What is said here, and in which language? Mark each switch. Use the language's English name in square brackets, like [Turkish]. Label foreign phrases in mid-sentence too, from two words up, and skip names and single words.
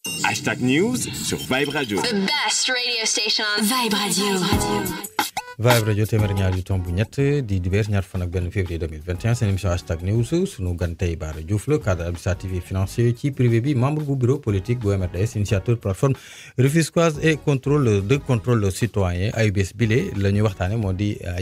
[French] #News sur Vibe Radio. [English] The best radio station. Vibe Radio. [Wolof] Vibe Radio téeméer ñaar yu tomb ñett di dibeer ñaar fan ak benn février 2021 seen émission #News sunu gan tey Bara Diouf la [French] cadre administratif et financier [Wolof] ci privé bi membre bu [French] bureau politique [Wolof] bu MRDS [French] initiateur plateforme rufisquoise et contrôle citoyen [Wolof] AUBS bile la ñuy waxtaane moo di